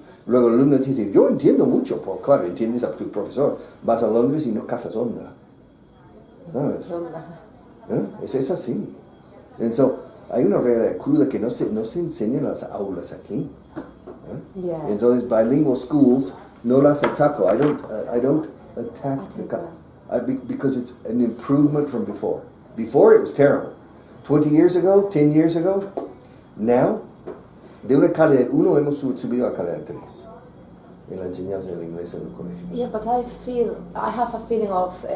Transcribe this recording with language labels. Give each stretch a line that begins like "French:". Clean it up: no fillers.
Spanish: Luego el alumno dice, yo entiendo mucho. Pues claro, entiendes a tu profesor. Vas a Londres y no cazas onda. ¿Sabes? Es así. Entonces, hay una realidad cruda que no se enseña en las aulas aquí.
English: Yeah.
Spanish: Entonces,
English: bilingual schools
Spanish: no las ataco.
English: I don't attack because it's an improvement from before. Before it was terrible. 20 years ago, 10 years ago, now,
Spanish: de una calidad 1 hemos subido a calidad 3 en la enseñanza del inglés en el colegio.
English: Yeah, but I have a feeling of